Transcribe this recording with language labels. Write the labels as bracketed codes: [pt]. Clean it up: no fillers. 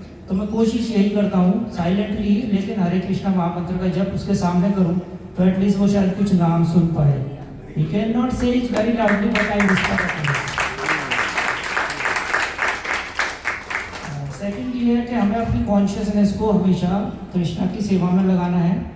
[hi] तो मैं कोशिश यही करता हूँ साइलेंटली, लेकिन हरे कृष्णा महामंत्र का जब उसके सामने करूँ तो एटलीस्ट वो शायद कुछ नाम सुन पाए। [en] He cannot say it very loudly, but I whisper at him. [hi] Second ये है कि हमें अपनी कॉन्शियसनेस को हमेशा कृष्णा की सेवा में लगाना है।